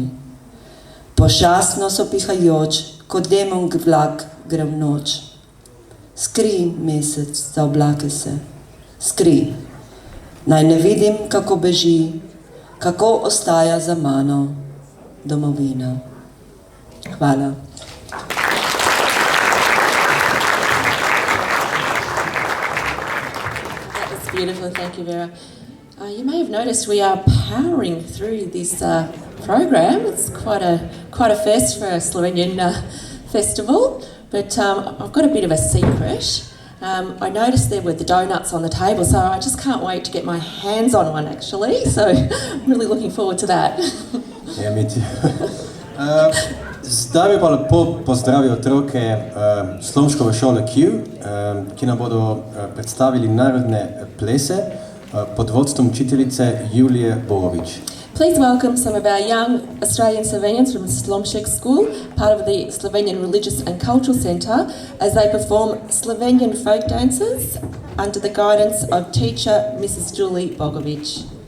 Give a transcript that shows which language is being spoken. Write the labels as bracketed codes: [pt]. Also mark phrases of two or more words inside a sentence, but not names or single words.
[sl] Pošastno sopihajoč, kot demon vlak gre v noč. Skri, mesec, za oblake se, skri. Naj ne vidim, kako beži, kako ostaja za mano domovina. Hvala. [en] Beautiful, thank you, Vera. You may have noticed we are powering through this program. It's quite a first for a Slovenian festival, but I've got a bit of a secret. I noticed there were the donuts on the table, so I just can't wait to get my hands on one actually, so I'm really looking forward to that. [sl] Ja, mi ti. Zdaj bi pa lepo pozdravil otroke Slomškove šole Q, ki nam bodo predstavili narodne plese pod vodstvom učiteljice Julije Bogovič. [en] Please welcome some of our young Australian Slovenians from Slomšek School, part of the Slovenian Religious and Cultural Centre, as they perform Slovenian folk dances under the guidance of teacher Mrs. Julie Bogovič.